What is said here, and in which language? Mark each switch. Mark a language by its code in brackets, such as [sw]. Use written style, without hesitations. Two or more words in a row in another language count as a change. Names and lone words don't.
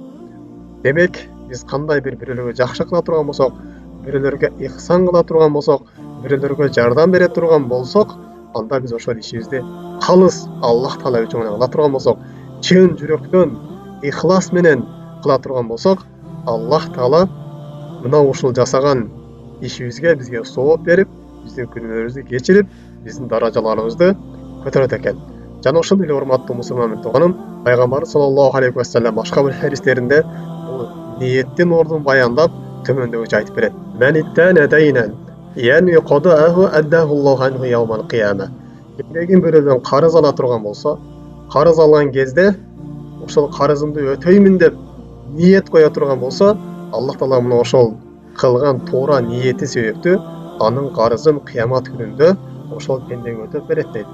[ky] Демек, биз кандай бирөөлөргө жакшы кыла турган болсок, бирөөлөргө ихсан кыла турган болсок, бирөөлөргө жардам бере турган болсок, анда биз ошол ишибизди калыс Аллах Таала үчүн гана кыла турган болсок, чын жүрөктөн ихлас менен кыла турган болсок, Аллах Таала мына ушул жасаган ишибизге бизге сооп берип, биздин күнөөлөрүбүздү кечирип, биздин даражаларыбызды көтөрөт экен. Жана ошондой эле урматтуу мусулман тууганым, пайгамбар [ar] صلى الله عليه وسلم [ky] башка бир хадистеринде бул ниеттин ордун баяндап төмөндөгүчө айтып берет. Кимдегин бирөөлөрдөн карыз ала турган болсо, карыз алган кезде ошол карызымды өтөймүн деп ниет кое турган болсо, Аллах Таала мына ошол кылган туура ниети себептүү анын карызын кыямат күнүндө ошол пендеге өтөп берет дейт.